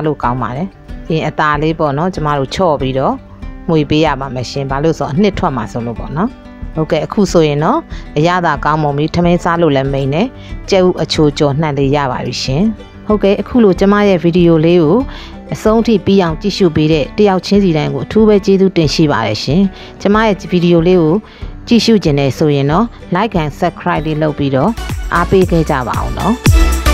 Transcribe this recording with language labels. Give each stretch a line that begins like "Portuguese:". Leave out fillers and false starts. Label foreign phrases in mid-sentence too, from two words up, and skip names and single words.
Burmese: လို့ကောင်းပါတယ်ပြီးရင်အသားလေးပေါ့နော်ကျမတို့ချော့ပြီးတော့မှွေပေးရပါမယ်ရှင်ဘာလို့ဆိုအနှစ်ထွက်မှာဆိုလို့ပေါ့နော်ဟုတ်ကဲ့အခုဆိုရင်တော့အရသာကောင်းမွန်ပြီးထမင်းစားလို့လည်းမိန်နဲ့ကြက်ဥအချိုကြော်နှက်လေးရပါပြီရှင်ဟုတ်ကဲ့အခုလိုကျမရဲ့ဗီဒီယိုလေးကိုအဆုံးထိပြီးအောင်ကြည့်ရှုပေးတဲ့တယောက်ချင်းစီတိုင်းကိုအထူးပဲကျေးဇူးတင်ရှိပါတယ်ရှင်ကျမရဲ့ဗီဒီယိုလေးကိုကြည့်ရှုခြင်းနဲ့ဆိုရင်တော့
English: like and subscribe
Burmese: လေးလုပ်ပြီးတော့အားပေးခဲ့ကြပါအောင်နော်